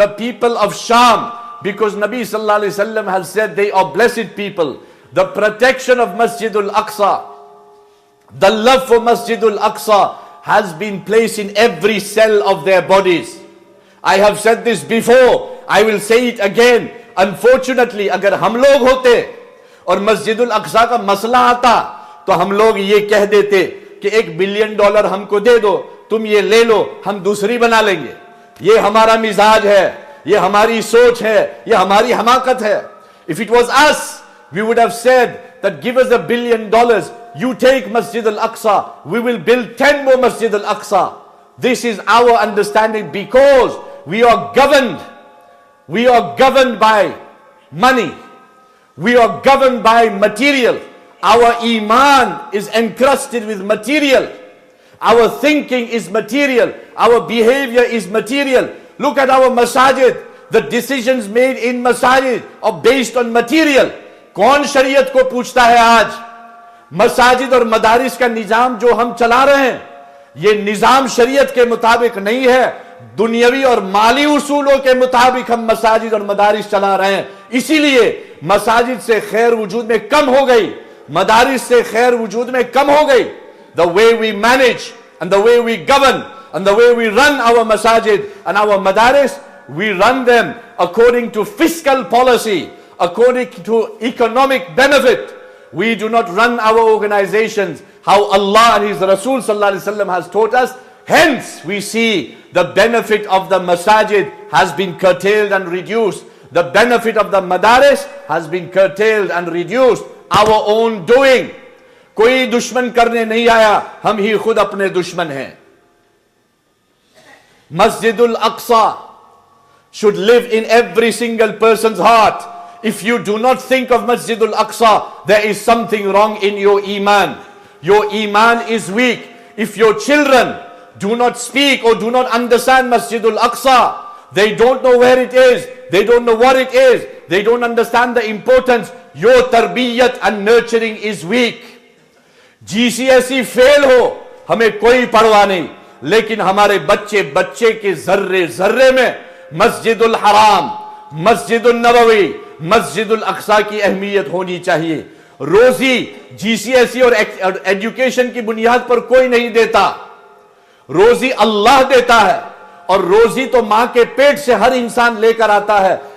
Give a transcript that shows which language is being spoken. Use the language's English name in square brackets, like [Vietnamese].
[English] The people of Sham. Because Nabi sallallahu alaihi wasallam has said they are blessed people. The protection of Masjidul Aqsa, the love for Masjidul Aqsa has been placed in every cell of their bodies. I have said this before, I will say it again. [Hindi] Unfortunately, अगर हम लोग होते और मस्जिदुल अक्सा का मसला आता तो हम लोग ये कह देते कि $1 बिलियन हमको दे दो, तुम ये ले लो, हम दूसरी बना लेंगे. ये हमारा मिजाज है, ये हमारी सोच है, ये हमारी हमाकत है. [English] If it was us, we would have said that give us $1 billion, you take Masjid al-Aqsa, we will build 10 more Masjid al-Aqsa. This is our understanding because we are governed by money. We are governed by material. Our iman is encrusted with material. Our thinking is material. Our behavior is material. Look at our masajid. The decisions made in masajid are based on material. [Hindi] कौन शरीयत को पूछता है आज? मसाजिद और मदारिस का निजाम जो हम चला रहे हैं, ये निजाम शरीयत के मुताबिक नहीं है. दुनियावी और माली उसूलों के मुताबिक हम मसाजिद और मदारिस चला रहे हैं. इसीलिए मसाजिद से खैर वजूद में कम हो गई, मदारिस से खैर वजूद में कम हो गई. [English] The way we manage and the way we govern and the way we run our masajid and our madaris, we run them according to fiscal policy, according to economic benefit. We do not run our organizations how Allah and His Rasul sallallahu alaihi wasallam has taught us. Hence, we see the benefit of the masajid has been curtailed and reduced. The benefit of the madaris has been curtailed and reduced. Our own doing. [Hindi] कोई दुश्मन करने नहीं आया, हम ही खुद अपने दुश्मन हैं. [English] Masjidul Aqsa should live in every single person's heart. If you do not think of Masjidul Aqsa, there is something wrong in your iman. Your iman is weak. If your children do not speak or do not understand Masjidul Aqsa, they don't know where it is, they don't know what it is, they don't understand the importance. Your tarbiyat and nurturing is weak. [Hindi] GCSE fail हो, हमें कोई परवाह नहीं, लेकिन हमारे बच्चे बच्चे के जर्रे जर्रे में मस्जिदुल हराम, मस्जिदुल नबवी, मस्जिदुल अक्सा की अहमियत होनी चाहिए। रोजी GCSE और एजुकेशन की बुनियाद पर कोई नहीं देता, रोजी अल्लाह देता है, और रोजी तो मां के पेट से हर इंसान लेकर आता है।